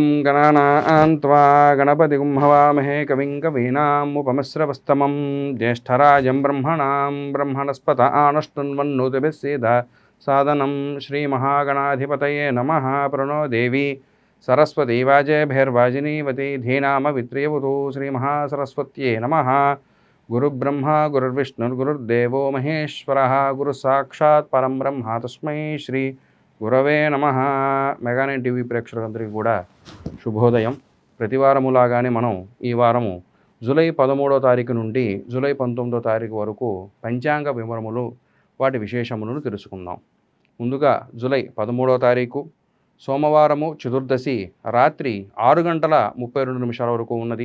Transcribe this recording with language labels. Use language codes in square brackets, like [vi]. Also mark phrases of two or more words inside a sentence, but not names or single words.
[sa] गणानां त्वा गणपतिं हवामहे कविं कवीनामुपमस्रवस्तमं ज्येष्ठराजं ब्रह्मणां ब्रह्मणस्पत आनष्टुन्वन्नुतिभिः सीदः सादनं श्रीमहागणाधिपतये नमः। प्रणो देवी सरस्वती वाजेभिर्वाजिनीवती धीनामवित्रियवतु श्रीमहासरस्वत्यै नमः। गुरुब्रह्मा गुरुर्विष्णुर्गुरुर्देवो महेश्वरः गुरुसाक्षात् परं ब्रह्म तस्मै श्री గురవే నమః. [te] మెగానైన్ టీవీ ప్రేక్షకులందరికీ కూడా శుభోదయం. ప్రతివారములాగానే మనం ఈ వారము జూలై 13వ తారీఖు నుండి జూలై 19వ తారీఖు వరకు పంచాంగ వివరములు వాటి విశేషములను తెలుసుకుందాం. ముందుగా జూలై 13వ తారీఖు సోమవారము చతుర్దశి రాత్రి 6:32 వరకు ఉన్నది.